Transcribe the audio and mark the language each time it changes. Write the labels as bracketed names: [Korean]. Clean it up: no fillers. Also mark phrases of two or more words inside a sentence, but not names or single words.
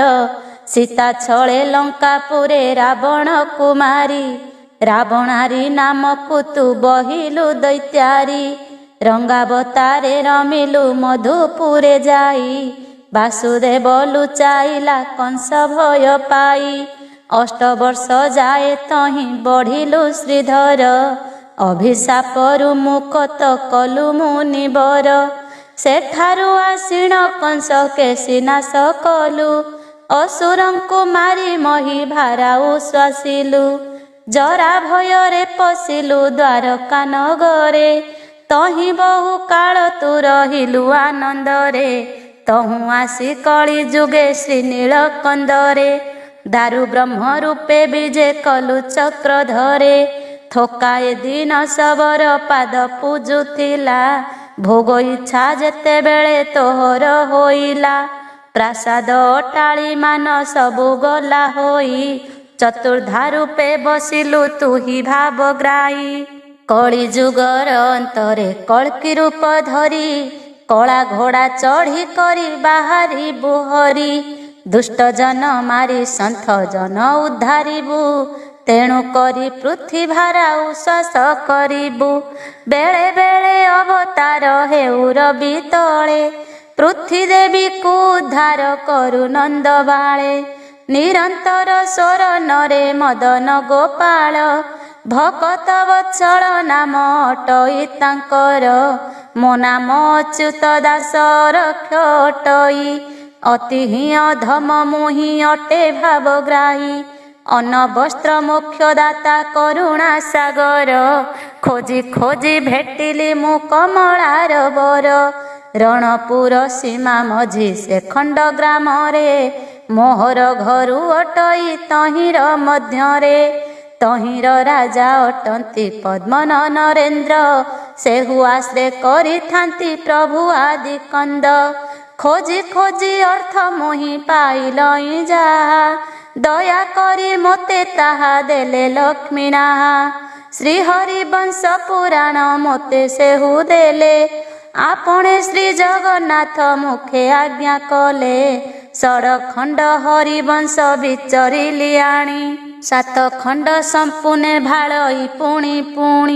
[Odia] ସୀତା ଛଳେ ଲଙ୍କାପୁରେ ରାବଣ କୁମାରୀ, ରାବଣାରୀ ନାମ କୋ ତୁ ବହିଲୁ ଦୈତ୍ୟାରୀ। ରଙ୍ଗାବତାରେ ରମିଲୁ ମଧୁପୁରେ ଯାଇ, ବାସୁଦେବ ଲୁଚାଇଲା କଂସ ଭୟ ପାଇ। 8 ବର୍ଷ ଯାଏ ତହି ବଢ଼ିଲୁ ଶ୍ରୀଧର, ଅଭିଶାପରୁ ମୁକ୍ତ କଲୁ ମୁନିବର। ସେଠାରୁ ଆସୀଣ କଂସ କେଶୀ ନାଶ କଲୁ, ଅସୁରଙ୍କୁ ମାରି ମହୀ ଭାରା ଉଶ୍ୱାସିଲୁ। ଜରା ଭୟରେ ପଶିଲୁ ଦ୍ୱାରକା ନଗରେ, ତହି ବହୁ କାଳ ତୁ ରହିଲୁ ଆନନ୍ଦରେ। ତହୁ ଆସି କଳି ଯୁଗେ ଶ୍ରୀ ନୀଳକନ୍ଦରେ, ଦାରୁ ବ୍ରହ୍ମ ରୂପେ ବିଜେ କଲୁ ଚକ୍ର ଧରେ। ଥୋକାଏ ଦିନ ସବର ପାଦ ପୂଜୁଥିଲା, ଭୋଗ ଇଚ୍ଛା ଯେତେ ବେଳେ ତୋହର ହୋଇଲା। ପ୍ରାସାଦ ଅଟାଳି ମାନ ସବୁ ଗଲା ହୋଇ, ଚତୁର୍ଦ୍ଧା ରୂପେ ବସିଲୁ ତୁହି ଭାବଗ୍ରାହୀ। କଳି ଯୁଗର ଅନ୍ତରେ କଳ୍କି ରୂପ ଧରି, କଳା ଘୋଡ଼ା ଚଢ଼ି କରି ବାହାରି ବୁହରି। ଦୁଷ୍ଟ ଜନ ମାରି ସନ୍ଥ ଜନ ଉଦ୍ଧାରିବୁ, ତେଣୁ କରି ପୃଥ୍ୱୀ ଭାରା ଉଶ୍ୱାସ କରିବୁ। ବେଳେ ବେଳେ ଅବତାର ହେଉ ରବି ତଳେ, ପୃଥ୍ୱୀ ଦେବୀ କୋ ଉଦ୍ଧାର କରୁ ନନ୍ଦ ବାଳେ। ନିରନ୍ତର ସ୍ୱର ନରେ ମଦନ ଗୋପାଳ, ଭକତ ବତ୍ସଳ ନାମ ଅଟଇ ତାଙ୍କର। ମୋ ନାମ ଅଚ୍ୟୁତ ଦାସ ରକ୍ଷ ଅଟଇ, ଅତି ହି ଅଧମ ମୁହି ଅଟେ ଭାବଗ୍ରାହୀ। ଅନ୍ନ ବସ୍ତ୍ର ମୋକ୍ଷ ଦାତା କରୁଣା ସାଗର, ଖୋଜି ଖୋଜି ଭେଟିଲି ମୁ କମଳାର ବର। ରଣପୁର ସୀମା ମଝି ସେ ଖଣ୍ଡ ଗ୍ରାମ ରେ, ମୋହର ଘରୁ ଅଟଇ ତହିର ମଧ୍ୟରେ। ତହିର ରାଜା ଅଟନ୍ତି ପଦ୍ମନ ନରେନ୍ଦ୍ର, ସେହୁ ଆଶ୍ରେ କରିଥାନ୍ତି ପ୍ରଭୁ ଆଦି କନ୍ଦ। ଖୋଜି ଖୋଜି ଅର୍ଥ ମୋହି ପାଇଲଇ ଯାହା, ଦୟା କରି ମୋତେ ତାହା ଦେଲେ ଲକ୍ଷ୍ମୀ ନାହା। ଶ୍ରୀହରି ବଂଶ ପୁରାଣ ମୋତେ ସେହୁ ଦେଲେ। ଆପଣେ ଶ୍ରୀ ଜଗନ୍ନାଥ ମୁଖେ ଆଜ୍ଞା କଲେ। ଷଡ଼ଖଣ୍ଡ ହରିବଂଶ ବିଚରିଲି ଆଣି। 7 ଖଣ୍ଡ ସମ୍ପୂର୍ଣ୍ଣେ ଭାଳଇ ପୁଣି ପୁଣି।